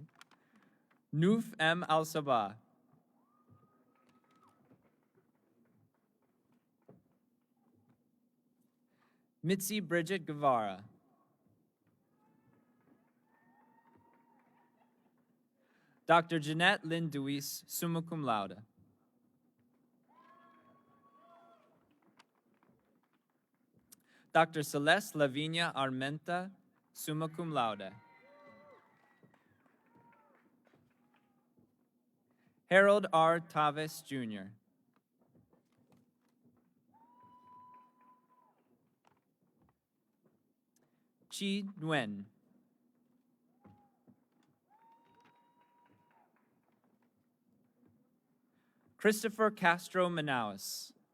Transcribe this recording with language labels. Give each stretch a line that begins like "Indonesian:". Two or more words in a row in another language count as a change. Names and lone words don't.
English: Nuf M. Al-Sabah. Mitzi Bridget Guevara. Dr. Jeanette Lynn Deweese,
Latin: summa cum laude.
English: Dr. Celeste Lavinia Armenta,
Latin: summa cum laude.
English: Harold R. Tavis, Jr. Chi Nguyen. Christopher Castro Manaus.